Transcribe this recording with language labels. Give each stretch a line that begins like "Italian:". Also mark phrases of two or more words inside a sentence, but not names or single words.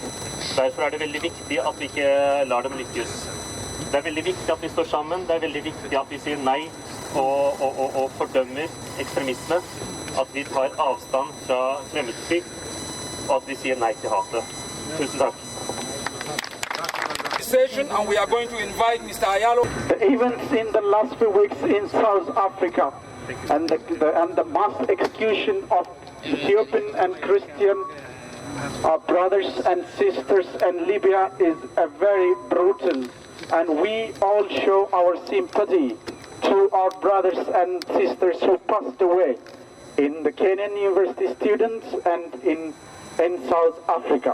Norwegian: Derfor er det veldig viktig at vi ikke lar dem lykkes. Det er veldig viktig at vi står sammen. Det er veldig viktig at vi sier nei og fordømmer ekstremisme. At vi tar avstand fra fremmedfrykt, og at vi sier nei til hatet. Tusen takk.
English: And we are going to invite Mr. Ayalo. The events in the last few weeks in South Africa and the mass execution of Ethiopian and Christian brothers and sisters in Libya is very brutal, and we all show our sympathy to our brothers and sisters who passed away in the Kenyan university students and in South Africa.